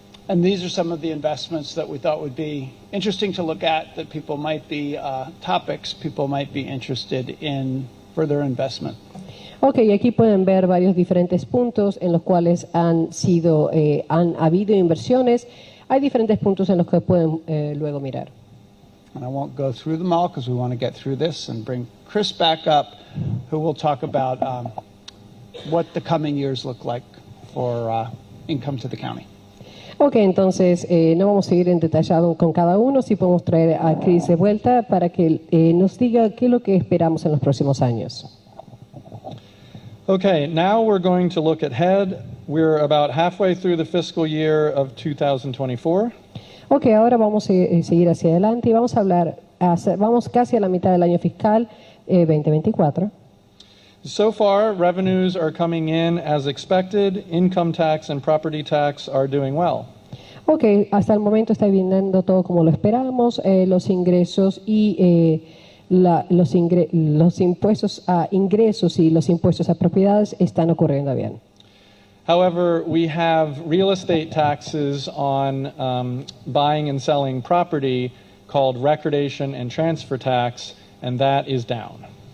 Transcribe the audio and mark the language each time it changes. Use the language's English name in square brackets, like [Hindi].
[English] And these are some of the investments that we thought would be interesting to look at, that people might be topics people might be interested in further investment. [Spanish] Ok, y aquí pueden ver varios diferentes puntos en los cuales han habido inversiones. Hay diferentes puntos en los que pueden luego mirar. [English] And I won't go through them all because we want to get through this and bring Chris back up, who will talk about what the coming years look like for income to the county. [Spanish] Ok, entonces no vamos a ir en detallado con cada uno, sí podemos traer a Chris de vuelta para que nos diga qué es lo que esperamos en los próximos años. [English] Okay, now we're going to look ahead. We're about halfway through the fiscal year of 2024. [Spanish] Ok, ahora vamos a seguir hacia adelante y vamos a hablar, vamos casi a la mitad del año fiscal 2024. [English] So far, revenues are coming in as expected. Income tax and property tax are doing well. [Spanish] Ok, hasta el momento está viniendo todo como lo esperamos. Los ingresos y los impuestos a ingresos y los impuestos a propiedades están ocurriendo bien. [English] However, we have real estate taxes on buying and selling property called recordation and transfer tax, and that is down.